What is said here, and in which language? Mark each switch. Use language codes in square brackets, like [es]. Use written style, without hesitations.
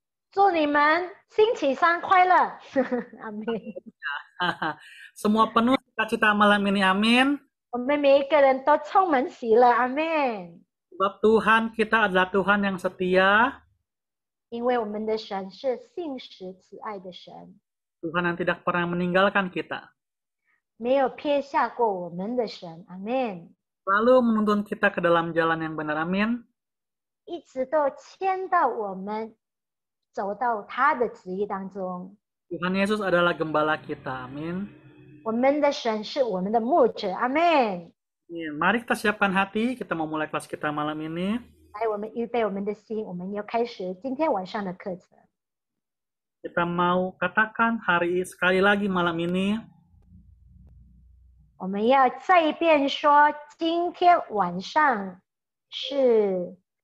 [zh] 祝你们星期三快乐，阿门。 [id] Semua penuh sukacita malam ini, amin. [zh] 我们每一个人都充满喜乐，阿门。 [id] Sebab Tuhan kita adalah Tuhan yang setia, [zh] 因为我们的神是信实慈爱的神， [id] Tuhan yang tidak pernah meninggalkan kita, [zh] 没有撇下过我们的神，阿门。 [id] selalu menuntun kita ke dalam jalan yang benar, amin. [zh] 一直都牵到我们走到他的旨意当中。 [id] Tuhan Yesus adalah gembala kita, amin. [zh] 我们的神是我们的牧者，阿门。 [id] Mari kita siapkan hati, kita mau mulai kelas kita malam ini. [zh] 来，我们预备我们的心，我们要开始今天晚上的课程。 [id] Kita mau katakan sekali lagi malam ini, [zh] 我们要再一遍说，今天晚上是